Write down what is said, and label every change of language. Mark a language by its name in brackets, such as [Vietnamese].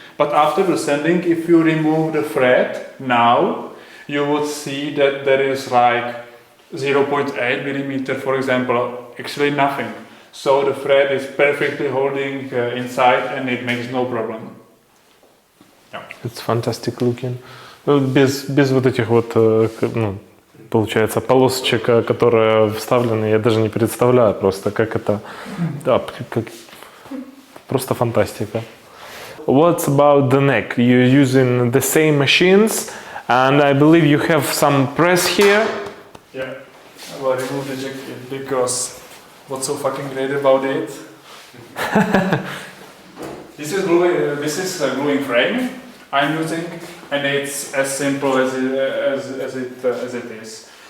[English] But after the sanding, if you remove the fret now, you would see that there is like 0.8 millimeter, for example, actually nothing. So the thread is perfectly holding inside and it makes no problem. Yeah. It's fantastic looking. [Russian] Без вот этих вот, получается, полосочек, которые вставлены, я даже не представляю просто, как это, да, просто фантастика. [English] What's about the neck? You're using the same machines, and I believe you have some press here. Yeah, I will remove the jacket because what's so fucking great about it? This is a gluing frame I'm using, and it's as simple as it is.